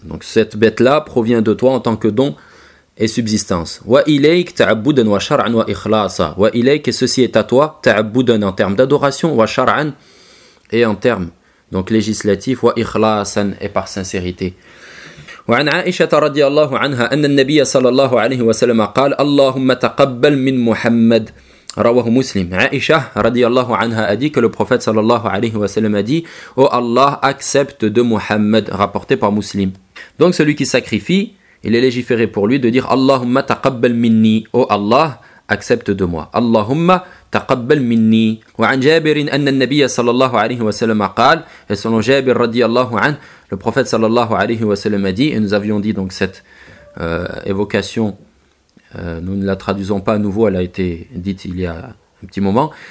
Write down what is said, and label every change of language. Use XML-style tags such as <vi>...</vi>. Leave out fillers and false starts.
<fr>Donc cette bête-là provient de toi en tant que don et subsistance.</fr> <ar>Wa ilayk ta'abboudan wa shar'an wa ikhlasa.</ar> <fr>Wa ilayk, et ceci est à toi, ta'abboudan, en termes d'adoration, wa shar'an, et en termes, donc législatif, wa ikhlasan, et par sincérité.</fr> <ar>وعن عائشة رضي الله عنها أن النبي صلى الله عليه وسلم قال اللهم تقبل من محمد رواه مسلم.</ar> <fr>عائشة رضي الله عنها a dit que le prophète صلى الله عليه وسلم a dit oh Allah accepte de Muhammad, rapporté par Muslim. Donc celui qui sacrifie, il est légiféré pour lui de dire</fr> <ar>Allahumma taqabbal minni,</ar> <fr>oh Allah accepte de moi.</fr> <ar>Allahumma taqabbal minni. وعن جابر أن النبي صلى الله عليه وسلم قال</ar> <fr>et selon جابر رضي الله عنه le prophète صلى الله عليه وسلم a dit, et nous avions dit donc cette évocation, nous ne la traduisons pas à nouveau, elle a été dite il y a un petit moment.</fr>